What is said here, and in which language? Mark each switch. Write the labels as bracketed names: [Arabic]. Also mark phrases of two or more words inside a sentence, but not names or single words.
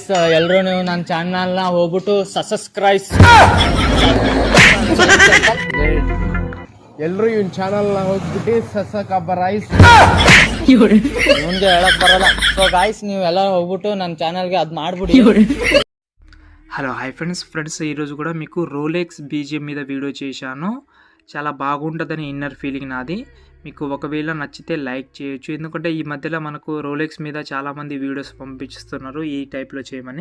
[Kannada] ಎಲ್ಲರೂ ನೀವು ನನ್ನ ಚಾನಲ್ನ ಹೋಗ್ಬಿಟ್ಟು ಸಬ್ಸ್ಕ್ರೈಬ್. ಎಲ್ಲರೂ ಇವನ್ ಚಾನಲ್ನ ಹೋಗ್ಬಿಟ್ಟು ಸಬ್ಸ್ಕ್ರೈಬ್. ಮುಂದೆ ಹೇಳಕ್ ಬರಲ್ಲ. ಸೊ ಗೈಸ್ ನೀವು ಎಲ್ಲ ಹೋಗ್ಬಿಟ್ಟು ನನ್ನ ಚಾನಲ್ಗೆ ಅದು ಮಾಡ್ಬಿಡಿ. [Telugu] హలో హాయ్ ఫ్రెండ్స్ ఈరోజు కూడా మీకు రోలెక్స్ బీజిఎం మీద వీడియో చేశాను. చాలా బాగుంటుందని ఇన్నర్ ఫీలింగ్ నాది. మీకు ఒకవేళ నచ్చితే లైక్ చేయొచ్చు, ఎందుకంటే ఈ మధ్యలో మనకు రోలెక్స్ మీద చాలామంది వీడియోస్ పంపిస్తున్నారు ఈ టైప్లో చేయమని.